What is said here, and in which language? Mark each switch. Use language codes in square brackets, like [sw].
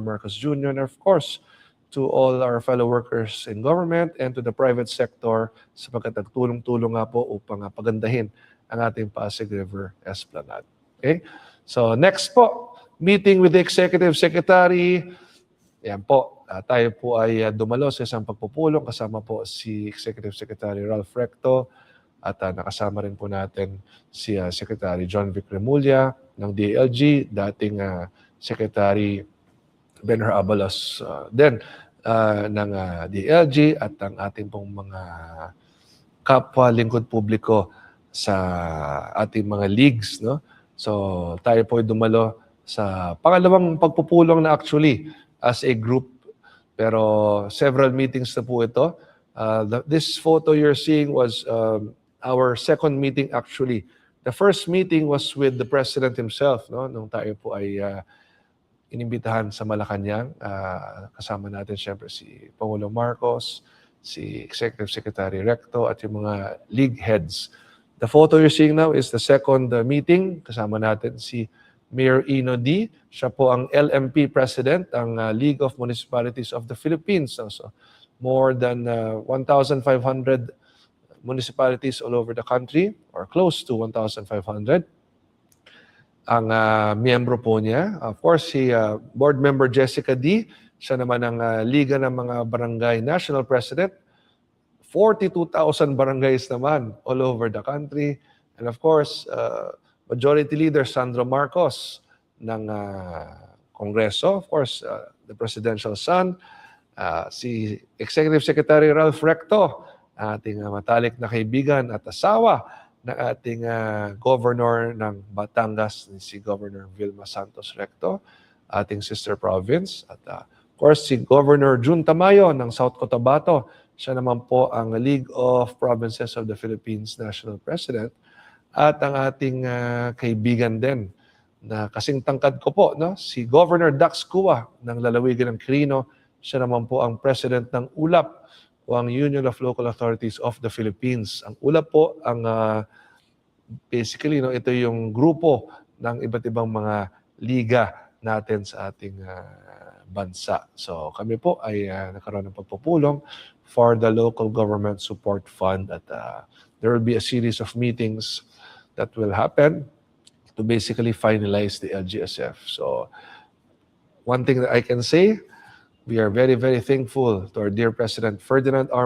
[en] Marcos Jr., and of course, to all our fellow workers in government and to the private sector [tl] sapagkat nagtulong-tulong nga po upang pagandahin ang ating [en] Pasig River Esplanade. Okay? So, next po, meeting with the Executive Secretary. [tl] Yan po. Tayo po ay dumalo sa isang pagpupulong kasama po si Executive Secretary Ralph Recto at nakasama rin po natin si Secretary John Vic Remulla ng DILG, dating Secretary Benhur Abalos din ng DILG at ang ating pong mga kapwa lingkod publiko sa ating mga leagues, no? So tayo po ay dumalo sa pangalawang pagpupulong na [en] actually as a group. [tl] Pero several meetings na po ito. [en] This photo you're seeing was our second meeting actually. The first meeting was with the President himself, no? [tl] Nung tayo po ay inimbitahan sa Malacanang. Kasama natin siyempre si Pangulong Marcos, si Executive Secretary Recto at yung mga league heads. [en] The photo you're seeing now is the second meeting. [tl] Kasama natin si Mayor Ino D. Siya po ang LMP President, ang League of Municipalities of the Philippines. [en] So, more than 1,500 municipalities all over the country, or close to 1,500. [tl] Ang miyembro po niya, of course, si Board Member Jessica D. Siya naman ang Liga ng mga Barangay National President. [en] 42,000 barangays naman all over the country. And of course, Majority Leader Sandro Marcos ng Kongreso. Of course, the presidential son. [tl] Si Executive Secretary Ralph Recto, ating matalik na kaibigan at asawa ng ating Governor ng Batangas, si Governor Vilma Santos Recto, ating sister province. At of course, si Governor Jun Tamayo ng South Cotabato. Siya naman po ang League of Provinces of the Philippines National President. At ang ating kaibigan din na kasing tangkad ko po, no? Si Governor Dax Cua ng Lalawigan ng Quirino. Siya naman po ang President ng ULAP o ang Union of Local Authorities of the Philippines. Ang ULAP po, ang basically, no, ito yung grupo ng iba't ibang mga liga natin sa ating bansa. So kami po ay nagkaroon ng pagpupulong [en] for the Local Government Support Fund at there will be a series of meetings that will happen to basically finalize the LGSF. So one thing that I can say, we are very, very thankful to our dear President Ferdinand R.